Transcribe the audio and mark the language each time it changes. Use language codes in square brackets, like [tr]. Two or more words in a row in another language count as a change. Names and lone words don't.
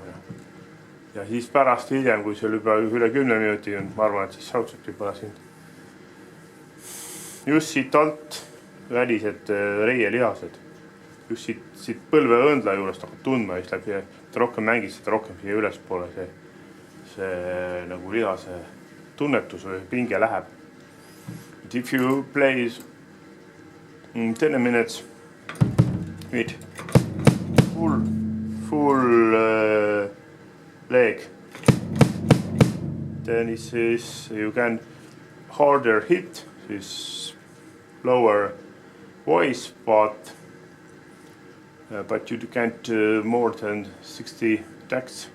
[et] Ja siis pärast hiljem, kui see juba üle 10 minuti on, ma arvan, et siis raudselt juba siin. Just siit alt välised reielihased. Just siit põlve õndla juurest hakkad tundma, siis läbi, et rohkem mängid seda rohkem siia ülespoole see nagu lihase tunnetus või pinge läheb. [en] But if you play 10 minutes with full leg, then it is you can harder hit this lower voice, but you can't more than 60 tacts.